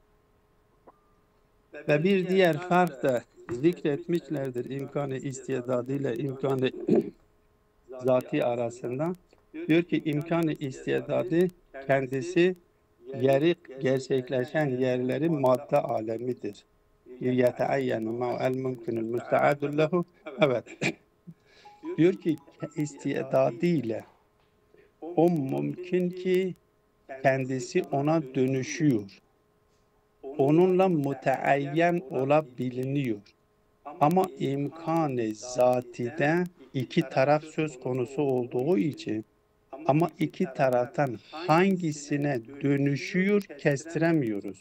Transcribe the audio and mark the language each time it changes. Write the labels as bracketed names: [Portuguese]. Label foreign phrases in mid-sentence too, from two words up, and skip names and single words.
[Turkish] Ve bir diğer fark da zikretmişlerdir imkan-ı istidadı ile imkan-ı zati arasında. Diyor ki imkan-ı istidadı kendisi yeri gerçekleşen yerlerin madde alemidir. [Arabic] يَتَعَيَّنُ مَا الْمُمْكِنُ الْمُسْتَعَدُ لَهُ. [Turkish] Evet. Diyor ki istidadıyla o mümkün ki kendisi ona dönüşüyor. Onunla müteayyen olabiliniyor. Ama imkan-ı zatide iki taraf söz konusu olduğu için ama iki taraftan hangisine dönüşüyor kestiremiyoruz.